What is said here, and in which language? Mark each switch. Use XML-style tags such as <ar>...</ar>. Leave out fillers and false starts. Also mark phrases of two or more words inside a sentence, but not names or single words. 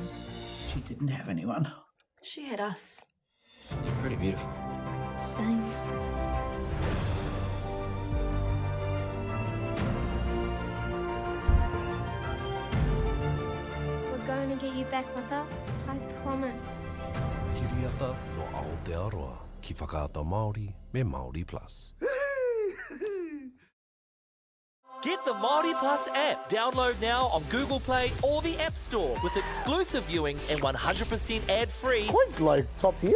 <en>She didn't have anyone. She had us. You're pretty beautiful. Same. We're going to get you back, Mother. I promise.</en> <mi>Kiriata no Aotearoa, ki whakaata Māori me Māori Plus.</mi> <en>Get the Māori Plus app. Download now on Google Play or the App Store with exclusive viewings and 100% ad-free. Quite like top tier.</en>